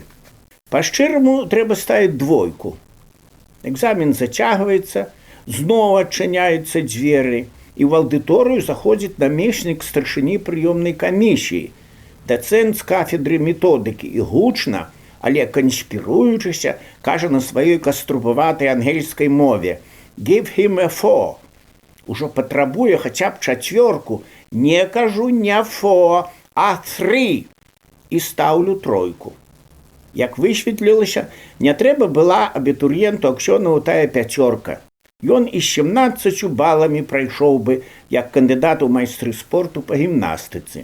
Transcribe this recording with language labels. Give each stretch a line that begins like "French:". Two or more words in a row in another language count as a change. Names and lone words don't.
Belarusian: Па-шчыраму трэба ставіць 2. Экзамен зацягваецца, зноў адчыняюцца дзверы, і ў аўдыторыю заходзіць намеснік старшыні прыёмнай камісіі, дацэнт з кафедры методыкі і гучна, але канспіруючыся, кажа на сваёй каструбаватай ангельскай мове:
English: «Give him a 4».
Belarusian: Ужо патрабуе хаця б 4. Не кажу не 4, а 3. І стаўлю 3. Як высветлілася, не трэба была абітурыенту Аксёнаву тая 5. Ён і з 17 баламі прайшоў бы як кандыдат у майстры спорту па гімнастыцы.